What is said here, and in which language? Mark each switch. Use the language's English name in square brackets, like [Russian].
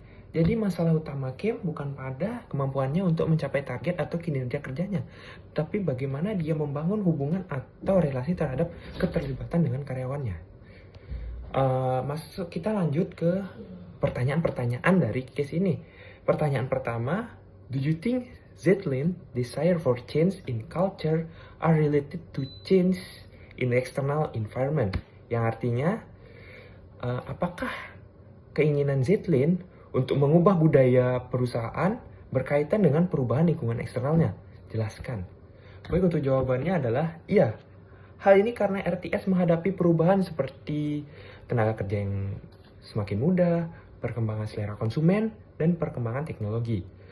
[Indonesian] Jadi masalah utama Kim bukan pada kemampuannya untuk mencapai target atau kinerja kerjanya, tapi bagaimana dia membangun hubungan atau relasi terhadap keterlibatan dengan karyawannya. Kita lanjut ke pertanyaan-pertanyaan dari case ini. Pertanyaan pertama, [English] do you think Zetlin desire for change in culture are related to change in the external environment? [Indonesian] Yang artinya, apakah keinginan Zetlin untuk mengubah budaya perusahaan berkaitan dengan perubahan lingkungan eksternalnya? Jelaskan. Baik, untuk jawabannya adalah iya. Hal ini karena RTS menghadapi perubahan seperti tenaga kerja yang semakin muda, perkembangan selera konsumen, dan perkembangan teknologi.